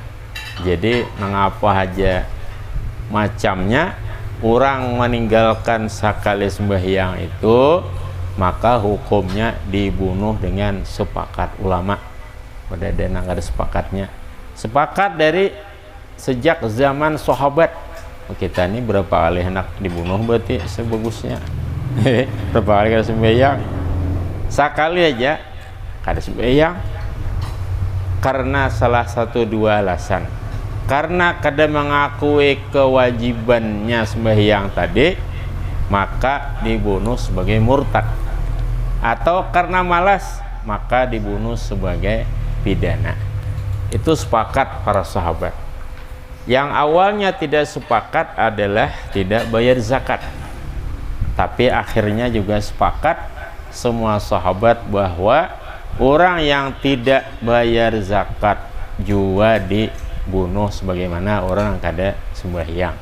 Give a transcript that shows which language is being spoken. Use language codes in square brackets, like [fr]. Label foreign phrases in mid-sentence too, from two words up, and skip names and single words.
[id] Jadi mengapa aja macamnya orang meninggalkan sekali sembahyang itu, maka hukumnya dibunuh dengan sepakat ulama. Pada dana ada sepakatnya. Sepakat dari sejak zaman sahabat. Kita ini berapa kali hendak dibunuh berarti sebagusnya. [bjn] Berapa kali kada sembahyang? Sekali aja kada sembahyang. [id] Karena salah satu dua alasan. Karena kada mengakui kewajibannya sembahyang tadi, maka dibunuh sebagai murtad. Atau karena malas, maka dibunuh sebagai pidana. Itu sepakat para sahabat. Yang awalnya tidak sepakat adalah tidak bayar zakat, tapi akhirnya juga sepakat semua sahabat bahwa orang yang tidak bayar zakat juga dibunuh sebagaimana orang yang kada sembahyang.